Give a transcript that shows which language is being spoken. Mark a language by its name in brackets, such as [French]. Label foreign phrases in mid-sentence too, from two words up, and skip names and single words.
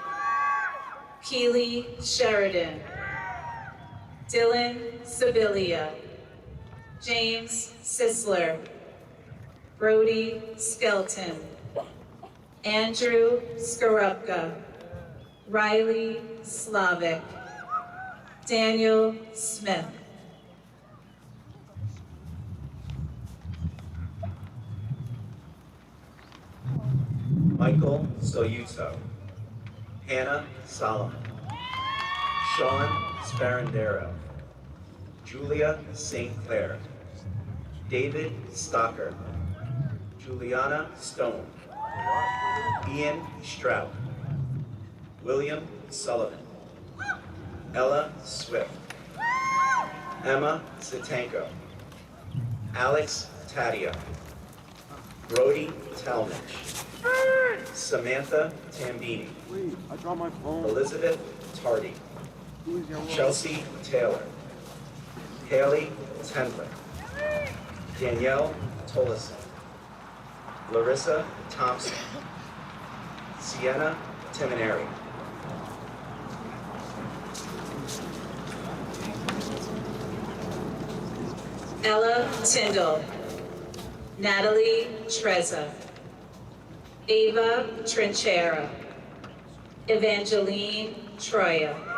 [English] Keely Sheridan, Dylan Sibilia, James Sisler, Brody Skelton, Andrew Skorupka, Riley Slavic, Daniel Smith. Michael Soyuto, Hannah Solomon, Sean Sparandero, Julia St. Clair, David Stocker, Juliana Stone, Ian Strout, William Sullivan, Ella Swift, Emma Zitanko, Alex Taddeo, Brody Talmadge, Samantha Tambini, I dropped my phone. Elizabeth Tardy, Chelsea Taylor, Haley Tendler, Danielle Tolleson, Larissa Thompson, Sienna Timoneri, Ella Tyndall, Natalie Trezza, Ava Trinchera, Evangeline Troya,